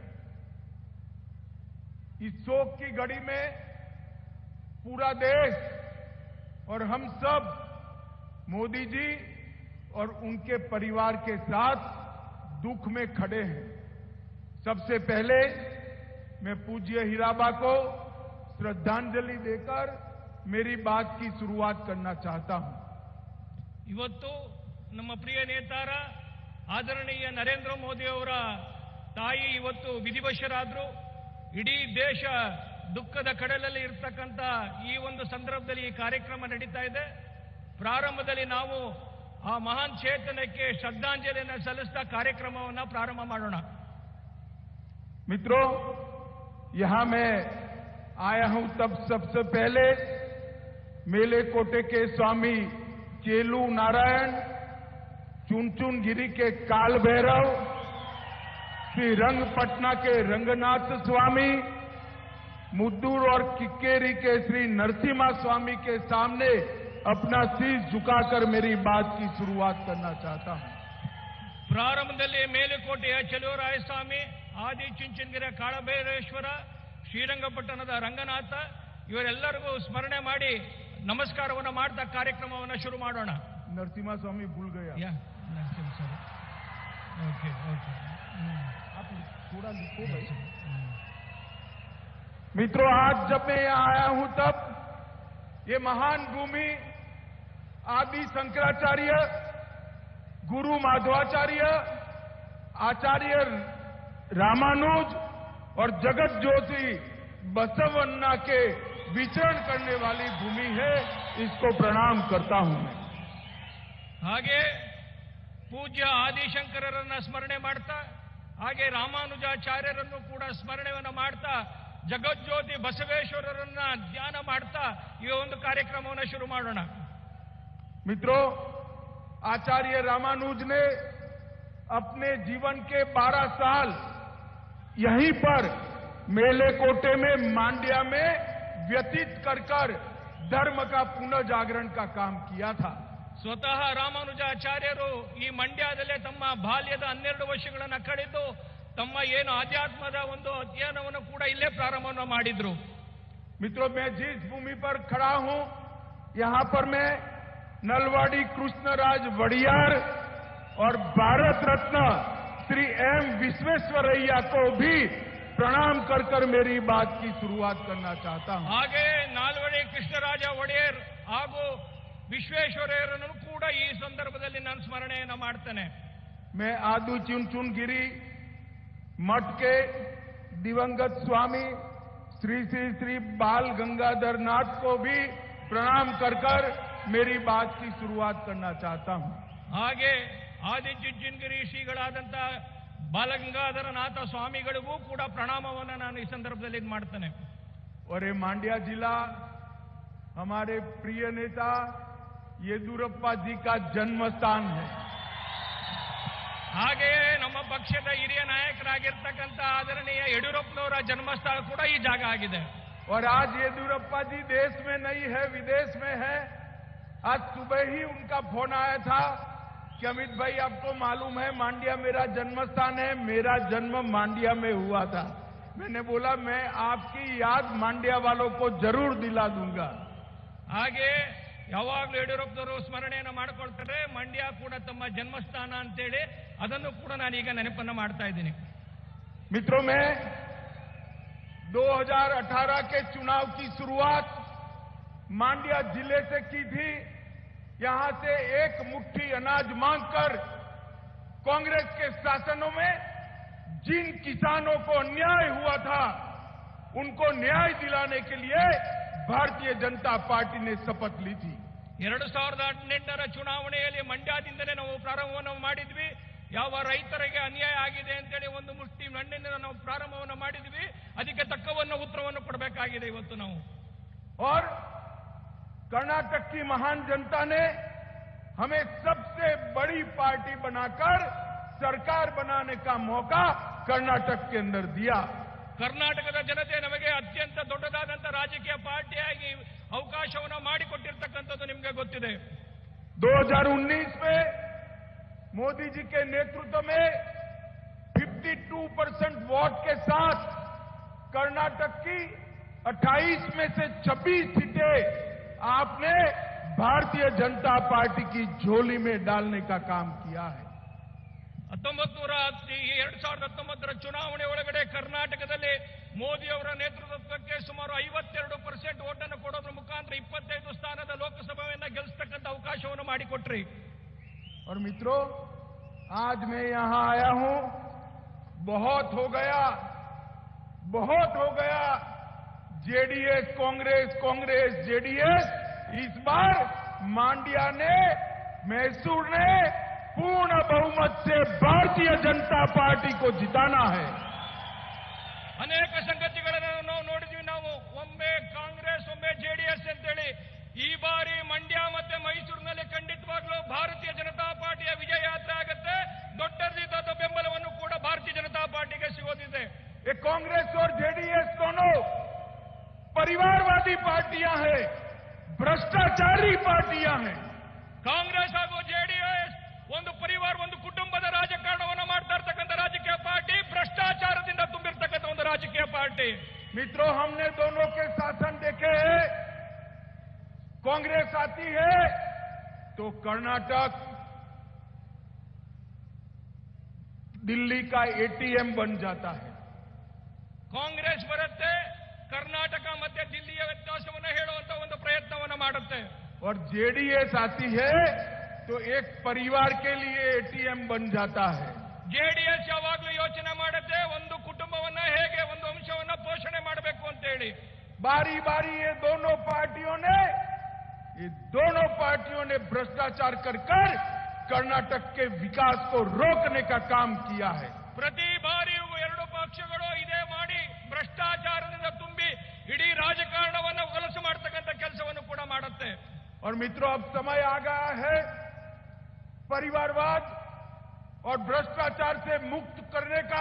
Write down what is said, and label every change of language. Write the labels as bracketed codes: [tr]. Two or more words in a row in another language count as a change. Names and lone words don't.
[hi] इस शोक की घड़ी में पूरा देश और हम सब मोदी जी और उनके परिवार के साथ दुख में खड़े हैं। सबसे पहले मैं पूज्य हीराबा को श्रद्धांजलि देकर मेरी बात की शुरुआत करना चाहता हूं। [kn] ಇವತ್ತು ನಮ್ಮ ಪ್ರಿಯ ನೇತಾರ ಆದರಣೀಯ ನರೇಂದ್ರ ಮೋದಿ ಅವರ ತಾಯಿ ಇವತ್ತು ವಿಧಿವಶರಾದ್ರು. ಇಡೀ ದೇಶ ದುಃಖದ ಕಡಲಲ್ಲಿ ಇರ್ತಕ್ಕಂಥ ಈ ಒಂದು ಸಂದರ್ಭದಲ್ಲಿ ಈ ಕಾರ್ಯಕ್ರಮ ನಡೀತಾ ಇದೆ. ಪ್ರಾರಂಭದಲ್ಲಿ ನಾವು ಆ ಮಹಾನ್ ಚೇತನಕ್ಕೆ ಶ್ರದ್ಧಾಂಜಲಿಯನ್ನು ಸಲ್ಲಿಸ್ತಾ ಕಾರ್ಯಕ್ರಮವನ್ನು ಪ್ರಾರಂಭ ಮಾಡೋಣ. [hi] मित्रों, यहां मैं आया हूं तब सबसे पहले मेले कोटे के स्वामी चेलू नारायण, चुनचुन गिरी के काल भैरव, श्री रंगपटना के रंगनाथ स्वामी, मुद्दूर और किक्केरी के श्री नरसिम्हा स्वामी के सामने अपना शीश झुकाकर मेरी बात की शुरुआत करना चाहता हूं। [kn] ಪ್ರಾರಂಭದಲ್ಲಿ ಮೇಲುಕೋಟೆಯ ಚೆಲುವರಾಯ ಸ್ವಾಮಿ, ಆದಿ ಚುಂಚನಗಿರಿಯ ಕಾಳಭೈರೇಶ್ವರ, ಶ್ರೀರಂಗಪಟ್ಟಣದ ರಂಗನಾಥ ಇವರೆಲ್ಲರಿಗೂ ಸ್ಮರಣೆ ಮಾಡಿ ನಮಸ್ಕಾರವನ್ನು ಮಾಡ್ತಾ ಕಾರ್ಯಕ್ರಮವನ್ನು ಶುರು ಮಾಡೋಣ. [hi] नरसिम्हा स्वामी भूल गया। [en] okay okay, [hi] आप थोड़ा लिखो भाई। मित्रों, आज जब मैं यहां आया हूं तब ये महान भूमि आदि शंकराचार्य, गुरु माधवाचार्य, आचार्य रामानुज और जगत ज्योति बसवन्ना के विचरण करने वाली भूमि है। इसको प्रणाम करता हूं मैं। [kn] ಹಾಗೆ ಪೂಜ್ಯ ಆದಿಶಂಕರರನ್ನ ಸ್ಮರಣೆ ಮಾಡ್ತಾ, ಹಾಗೆ ರಾಮಾನುಜಾಚಾರ್ಯರನ್ನು ಕೂಡ ಸ್ಮರಣೆಯನ್ನು ಮಾಡ್ತಾ, ಜಗಜ್ಯೋತಿ ಬಸವೇಶ್ವರರನ್ನ ಧ್ಯಾನ ಮಾಡ್ತಾ ಈ ಒಂದು ಕಾರ್ಯಕ್ರಮವನ್ನು ಶುರು ಮಾಡೋಣ. [hi] मित्रों, आचार्य रामानुज ने अपने जीवन के 12 साल यहीं पर मेले कोटे में मांड्या में व्यतीत कर धर्म का पुनर्जागरण का काम किया था। [kn] ಸ್ವತಃ ರಾಮಾನುಜಾಚಾರ್ಯರು ಈ ಮಂಡ್ಯದಲ್ಲೇ ತಮ್ಮ ಬಾಲ್ಯದ 12 ವರ್ಷಗಳನ್ನು ಕಳೆದು ತಮ್ಮ ಏನು ಆಧ್ಯಾತ್ಮದ ಒಂದು ಅಧ್ಯಯನವನ್ನು ಕೂಡ ಇಲ್ಲೇ ಪ್ರಾರಂಭವನ್ನು ಮಾಡಿದ್ರು. [hi] मित्रों, मैं जिस भूमि पर खड़ा हूं, यहां पर मैं नलवाड़ी कृष्णराज वड़ियार और भारत रत्न श्री एम विश्वेश्वरैया को भी प्रणाम कर मेरी बात की शुरुआत करना चाहता हूं। [kn] ಹಾಗೆ ನಾಲ್ವಡಿ ಕೃಷ್ಣರಾಜ ಒಡೆಯರ್ ಹಾಗೂ ವಿಶ್ವೇಶ್ವರಯ್ಯರನ್ನು ಕೂಡ ಈ ಸಂದರ್ಭದಲ್ಲಿ ನಾನು ಸ್ಮರಣೆಯನ್ನು ಮಾಡ್ತೇನೆ. [hi] मैं आदू चुनचुन गिरी मठ के दिवंगत स्वामी श्री श्री श्री बाल गंगाधर नाथ को भी प्रणाम कर मेरी बात की शुरुआत करना चाहता हूं। [kn] ಹಾಗೆ ಆದಿಚುಂಚನಗಿರಿ ಶ್ರೀಗಳಾದಂಥ ಬಾಲಗಂಗಾಧರನಾಥ ಸ್ವಾಮಿಗಳಿಗೂ ಕೂಡ ಪ್ರಣಾಮವನ್ನು ನಾನು ಈ ಸಂದರ್ಭದಲ್ಲಿ ಮಾಡ್ತೇನೆ. [hi] और ये मांड्या जिला हमारे प्रिय नेता येदुरप्पा जी का जन्म स्थान है। [kn] ಹಾಗೆಯೇ ನಮ್ಮ ಪಕ್ಷದ ಹಿರಿಯ ನಾಯಕರಾಗಿರ್ತಕ್ಕಂಥ ಆದರಣೀಯ ಯಡಿಯೂರಪ್ಪನವರ ಜನ್ಮಸ್ಥಳ ಕೂಡ ಈ ಜಾಗ ಆಗಿದೆ. [hi] और आज येदुरप्पा जी देश में नहीं है, विदेश में है। आज सुबह ही उनका फोन आया था कि अमित भाई, आपको मालूम है मांड्या मेरा जन्म स्थान है, मेरा जन्म मांड्या में हुआ था। मैंने बोला मैं आपकी याद मांड्या वालों को जरूर दिला दूंगा। [kn] ಹಾಗೆ ಯಾವಾಗಲೂ ಯಡಿಯೂರಪ್ಪನವರು ಸ್ಮರಣೆಯನ್ನು ಮಾಡಿಕೊಳ್ತಾರೆ, ಮಂಡ್ಯ ಕೂಡ ತಮ್ಮ ಜನ್ಮಸ್ಥಾನ ಅಂತೇಳಿ ಅದನ್ನು ಕೂಡ ನಾನೀಗ ನೆನಪನ್ನು ಮಾಡ್ತಾ ಇದ್ದೀನಿ. [hi] मित्रों, मैं 2018 के चुनाव की शुरुआत मांड्या जिले से की थी। यहां से एक मुट्ठी अनाज मांगकर कांग्रेस के शासनों में जिन किसानों को अन्याय हुआ था, उनको न्याय दिलाने के लिए भारतीय जनता पार्टी ने शपथ ली थी। [kn] 2018ರ ಚುನಾವಣೆಯಲ್ಲಿ ಮಂಡ್ಯದಿಂದಲೇ ನಾವು ಪ್ರಾರಂಭವನ್ನು ಮಾಡಿದ್ವಿ. ಯಾವ ರೈತರಿಗೆ ಅನ್ಯಾಯ ಆಗಿದೆ ಅಂತೇಳಿ ಒಂದು ಮುಷ್ಟಿ ಮಣ್ಣಿನಿಂದ ನಾವು ಪ್ರಾರಂಭವನ್ನು ಮಾಡಿದ್ವಿ. ಅದಕ್ಕೆ ತಕ್ಕವನ್ನು ಉತ್ತರವನ್ನು ಕೊಡಬೇಕಾಗಿದೆ ಇವತ್ತು ನಾವು. [hi] और कर्नाटक की महान जनता ने हमें सबसे बड़ी पार्टी बनाकर सरकार बनाने का मौका कर्नाटक के अंदर दिया। [kn] ಕರ್ನಾಟಕದ ಜನತೆ ನಮಗೆ ಅತ್ಯಂತ ದೊಡ್ಡದಾದಂಥ ರಾಜಕೀಯ ಪಾರ್ಟಿಯಾಗಿ ಅವಕಾಶವನ್ನು ಮಾಡಿಕೊಟ್ಟಿರ್ತಕ್ಕಂಥದ್ದು ನಿಮಗೆ ಗೊತ್ತಿದೆ. [hi] 2019 में मोदी जी के नेतृत्व में 52% वोट के साथ कर्नाटक की 28 में से 26 सीटें आपने भारतीय जनता पार्टी की झोली में डालने का काम किया है। [kn] 2019 ಚುನಾವಣೆ ಒಳಗಡೆ ಕರ್ನಾಟಕದಲ್ಲಿ ಮೋದಿ ಅವರ ನೇತೃತ್ವಕ್ಕೆ ಸುಮಾರು 52% ಓಟನ್ನು ಕೊಡೋದ್ರ ಮುಖಾಂತರ 25 ಸ್ಥಾನದ ಲೋಕಸಭೆಯನ್ನ ಗೆಲ್ಲಿಸತಕ್ಕಂತ ಅವಕಾಶವನ್ನು ಮಾಡಿಕೊಟ್ರಿ। [hi] और मित्रों, आज मैं यहां आया हूं, बहुत हो गया जेडीएस कांग्रेस जेडीएस। इस बार मांड्या ने, मैसूर ने पूर्ण बहुमत से भारतीय जनता पार्टी को जिताना है। [kn] ಅನೇಕ ಸಂಗತಿಗಳನ್ನು ನಾವು ನೋಡಿದ್ವಿ। ನಾವು ಒಮ್ಮೆ ಕಾಂಗ್ರೆಸ್ ಒಮ್ಮೆ ಜೆಡಿಎಸ್ ಅಂತೇಳಿ ಈ ಬಾರಿ ಮಂಡ್ಯ ಮತ್ತೆ ಮೈಸೂರಿನಲ್ಲಿ ಖಂಡಿತವಾಗ್ಲೂ ಭಾರತೀಯ ಜನತಾ ಪಾರ್ಟಿಯ ವಿಜಯ ಯಾತ್ರೆ ಆಗುತ್ತೆ। ದೊಡ್ಡದಾದ ಬೆಂಬಲವನ್ನು ಕೂಡ ಭಾರತೀಯ ಜನತಾ ಪಾರ್ಟಿಗೆ ಸಿಗೋದಿದೆ। [hi] ये कांग्रेस और जेडीएस दोनों परिवारवादी पार्टियां हैं, भ्रष्टाचारी पार्टियां हैं। [kn] ಕಾಂಗ್ರೆಸ್ ಹಾಗೂ ಜೆಡಿಎಸ್ ಒಂದು ಪರಿವಾರ, ಒಂದು ಕುಟುಂಬದ ರಾಜಕಾರಣವನ್ನು ಮಾಡ್ತಾ ಇರ್ತಕ್ಕಂಥ ರಾಜಕೀಯ ಪಾರ್ಟಿ, ಭ್ರಷ್ಟಾಚಾರದಿಂದ ತುಂಬಿರ್ತಕ್ಕಂಥ ಒಂದು ರಾಜಕೀಯ ಪಾರ್ಟಿ। [hi] मित्रों, हमने दोनों के शासन देखे हैं। कांग्रेस आती है तो कर्नाटक दिल्ली का एटीएम बन जाता है। [kn] ಕಾಂಗ್ರೆಸ್ ಬರುತ್ತೆ, ಕರ್ನಾಟಕ ಮತ್ತೆ ದಿಲ್ಲಿಯ ವ್ಯತ್ಯಾಸವನ್ನು ಹೇಳುವಂತ ಒಂದು ಪ್ರಯತ್ನವನ್ನು ಮಾಡುತ್ತೆ। [hi] और जेडीएस आती है तो एक परिवार के लिए एटीएम बन जाता है। [kn] ಜೆಡಿಎಸ್ ಯಾವಾಗಲೂ ಯೋಚನೆ ಮಾಡುತ್ತೆ ಒಂದು ಕುಟುಂಬವನ್ನ ಹೇಗೆ, ಒಂದು ವಂಶವನ್ನ ಪೋಷಣೆ ಮಾಡಬೇಕು ಅಂತ ಹೇಳಿ। [hi] बारी बारी ये दोनों पार्टियों ने भ्रष्टाचार कर कर्नाटक के विकास को रोकने का काम किया है। [kn] ಪ್ರತಿ ಬಾರಿಯೂ ಎರಡು ಪಕ್ಷಗಳು ಇದೇ ಮಾಡಿ ಭ್ರಷ್ಟಾಚಾರದಿಂದ ತುಂಬಿ ಇಡೀ ರಾಜಕಾರಣವನ್ನು ಹೊಲಸು ಮಾಡತಕ್ಕಂಥ ಕೆಲಸವನ್ನು ಕೂಡ ಮಾಡುತ್ತೆ। [hi] और मित्रों, अब समय आ गया है परिवारवाद और भ्रष्टाचार से मुक्त करने का।